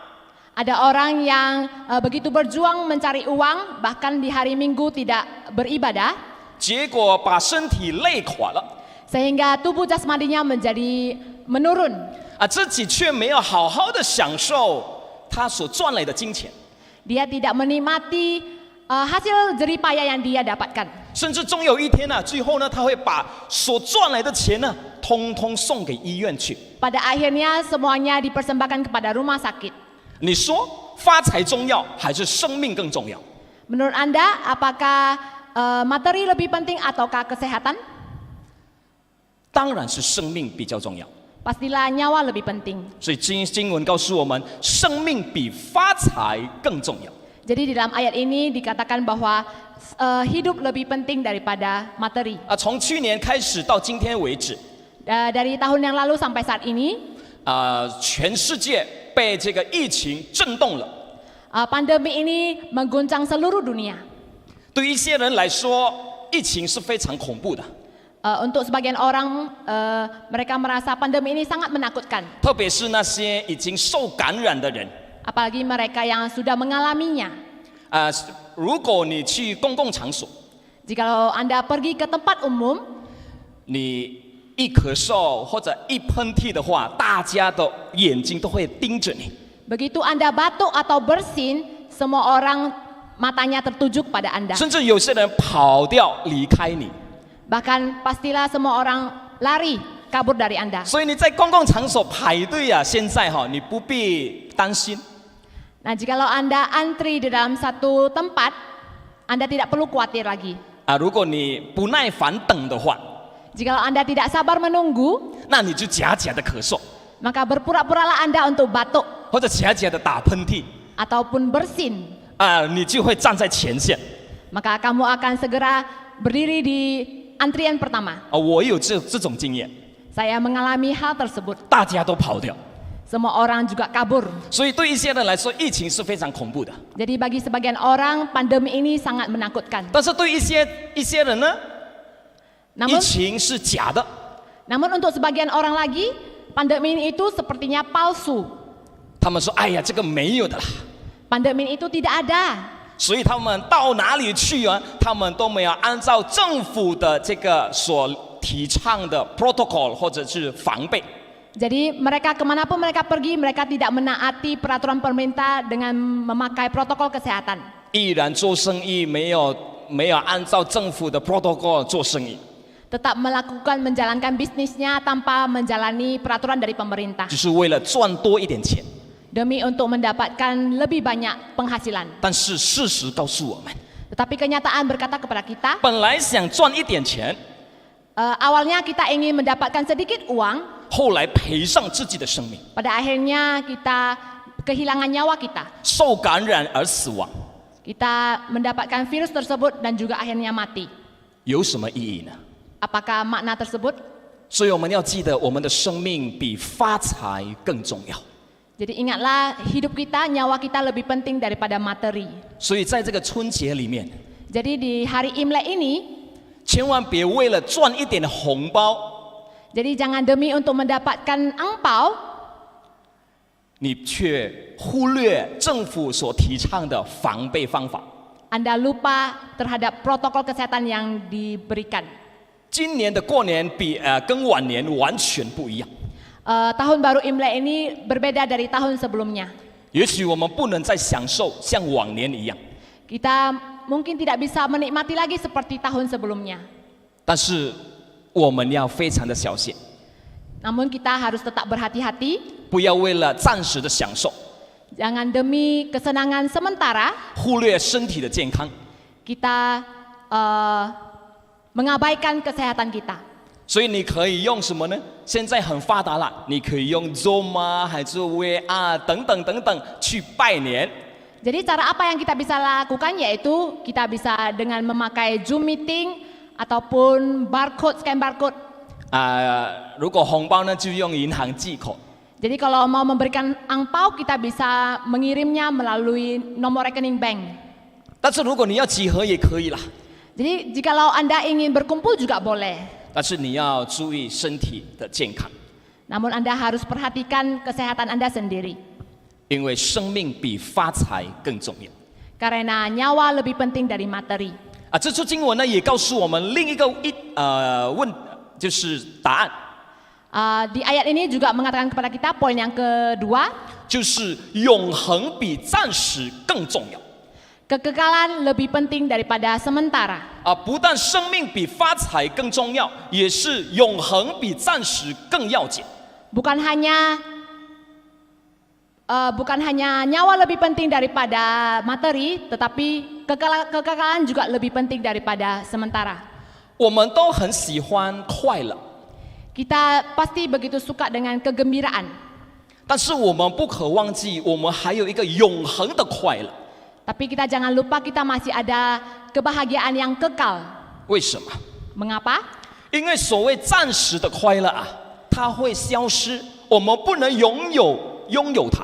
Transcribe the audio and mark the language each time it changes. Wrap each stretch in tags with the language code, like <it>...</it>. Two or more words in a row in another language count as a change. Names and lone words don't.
<id>Ada orang yang begitu berjuang mencari uang, bahkan di hari Minggu tidak beribadah,</id> <zh>结果把身体累垮了。</zh> <id>sehingga tubuh jasmaninya menjadi menurun.</id> <zh>自己却没有好好的享受他所赚来的金钱，</zh> <id>Dia tidak menikmati hasil jerih payah yang dia dapatkan.</id> <zh>甚至终有一天最后呢，他会把所赚来的钱呢，通通送给医院去。</zh> <id>Pada akhirnya semuanya dipersembahkan kepada rumah sakit.</id> <zh>你说发财重要还是生命更重要？</zh> <id>Menurut Anda, apakah materi lebih penting ataukah kesehatan?</id> <zh>当然是生命比较重要。</zh> <id>Pastilah nyawa lebih penting.</id> <zh>所以经文告诉我们，生命比发财更重要。</zh> <id>Jadi di dalam ayat ini dikatakan bahwa hidup lebih penting daripada materi.</id> <zh>从去年开始到今天为止，</zh> <id>Dari tahun yang lalu sampai saat ini,</id> <zh>全世界被这个疫情震动了。</zh> <id>pandemi ini mengguncang seluruh dunia.</id> <zh>对一些人来说，疫情是非常恐怖的，</zh> <id>Untuk sebagian orang, mereka merasa pandemi ini sangat menakutkan.</id> <zh>特别是那些已经受感染的人。</zh> <id>Apalagi mereka yang sudah mengalaminya.</id> <zh>如果你去公共场所，</zh> <id>Jikalau Anda pergi ke tempat umum,</id> <zh>你一咳嗽或者一喷嚏的话，大家的眼睛都会盯着你。</zh> <id>begitu Anda batuk atau bersin, semua orang matanya tertuju pada Anda.</id> <zh>甚至有些人跑掉离开你。</zh> <id>Bahkan pastilah semua orang lari kabur dari Anda.</id> <zh>所以你在公共场所排队现在你不必担心。</zh> <id>Nah, jikalau Anda antri di dalam satu tempat, Anda tidak perlu khawatir lagi.</id> <zh>如果你不耐烦等的话，</zh> <id>Jikalau Anda tidak sabar menunggu,</id> <zh>那你就假假的咳嗽，</zh> <id>maka berpura-puralah Anda untuk batuk</id> <zh>或者假假的打喷嚏，</zh> <id>ataupun bersin.</id> <zh>你就会站在前线。</zh> <id>Maka kamu akan segera berdiri di antrian pertama.</id> <zh>我有这种经验，</zh> <id>Saya mengalami hal tersebut.</id> <zh>大家都跑掉。</zh> <id>Semua orang juga kabur.</id> <zh>所以对一些人来说，疫情是非常恐怖的。</zh> <id>Jadi bagi sebagian orang, pandemi ini sangat menakutkan.</id> <zh>但是对一些人呢，疫</zh> <id>Namun,</id> <zh>情是假的。</zh> <id>namun untuk sebagian orang lagi, pandemi ini itu sepertinya palsu.</id> <zh>他们说：“哎呀，这个没有的啦。”</zh> <id>Pandemi itu tidak ada.</id> <zh>所以他们到哪里去他们都没有按照政府的这个所提倡的 protocol 或者是防备。</zh> <id>Jadi mereka kemanapun mereka pergi, mereka tidak menaati peraturan pemerintah dengan memakai protokol kesehatan.</id> <zh>依然做生意没有按照政府的 protocol 做生意，</zh> <id>Tetap melakukan menjalankan bisnisnya tanpa menjalani peraturan dari pemerintah.</id> <zh>只是为了赚多一点钱。</zh> <id>Demi untuk mendapatkan lebih banyak penghasilan.</id> <zh>但是事实告诉我们，</zh> <id>Tetapi kenyataan berkata kepada kita,</id> <zh>本来想赚一点钱，</zh> <id>awalnya kita ingin mendapatkan sedikit uang,</id> <zh>后来赔上自己的生命，</zh> <id>pada akhirnya kita kehilangan nyawa kita.</id> <zh>受感染而死亡，</zh> <id>Kita mendapatkan virus tersebut dan juga akhirnya mati.</id> <zh>有什么意义呢？</zh> <id>Apakah makna tersebut?</id> <zh>所以我们要记得，我们的生命比发财更重要。</zh> <id>Jadi ingatlah, hidup kita, nyawa kita lebih penting daripada materi.</id> <zh>所以在这个春节里面，</zh> <id>Jadi di hari Imlek ini,</id> <zh>千万别为了赚一点红包，</zh> <id>jadi jangan demi untuk mendapatkan angpau,</id> <zh>你却忽略政府所提倡的防备方法。</zh> <id>Anda lupa terhadap protokol kesehatan yang diberikan.</id> <zh>今年的过年跟往年完全不一样。</zh> <id>Tahun baru Imlek ini berbeda dari tahun sebelumnya.</id> <zh>也许我们不能再享受像往年一样，</zh> <id>Kita mungkin tidak bisa menikmati lagi seperti tahun sebelumnya.</id> <zh>但是我们要非常的小心，</zh> <id>Namun kita harus tetap berhati-hati.</id> <zh>不要为了暂时的享受，</zh> <id>Jangan demi kesenangan sementara</id> <zh>忽略身体的健康。</zh> <id>kita mengabaikan kesehatan kita.</id> <zh>所以你可以用什么呢？现在很发达了，你可以用 Zoom 还是 VR 等等等等去拜年。</zh> <id>Jadi cara apa yang kita bisa lakukan yaitu kita bisa dengan memakai Zoom meeting ataupun</id> <en>scan barcode.</en> <zh>如果红包呢，就用银行寄口。</zh> <id>Jadi kalau mau memberikan angpau kita bisa mengirimnya melalui nomor rekening bank.</id> <zh>但是如果你要集合也可以啦，</zh> <id>Jadi jikalau Anda ingin berkumpul juga boleh.</id> <zh>但是你要注意身体的健康，</zh> <id>Namun Anda harus perhatikan kesehatan Anda sendiri.</id> <zh>因为生命比发财更重要。</zh> <id>Karena nyawa lebih penting dari materi.</id> <zh>这处经文呢也告诉我们另一个就是答案。</zh> <id>Di ayat ini juga mengatakan kepada kita poin yang kedua,</id> <zh>就是永恒比暂时更重要。</zh> <id>kekekalan lebih penting daripada sementara.</id> <zh>不但生命比发财更重要，也是永恒比暂时更要紧。</zh> <id>Bukan hanya nyawa lebih penting daripada materi, tetapi kekekalan juga lebih penting daripada sementara.</id> <zh>我们都很喜欢快乐，</zh> <id>Kita pasti begitu suka dengan kegembiraan,</id> <zh>但是我们不可忘记，我们还有一个永恒的快乐。</zh> <id>tapi kita jangan lupa kita masih ada kebahagiaan yang kekal.</id> <zh>为什么？</zh> <id>Mengapa?</id> <zh>因为所谓暂时的快乐它会消失，我们不能拥有它。</zh>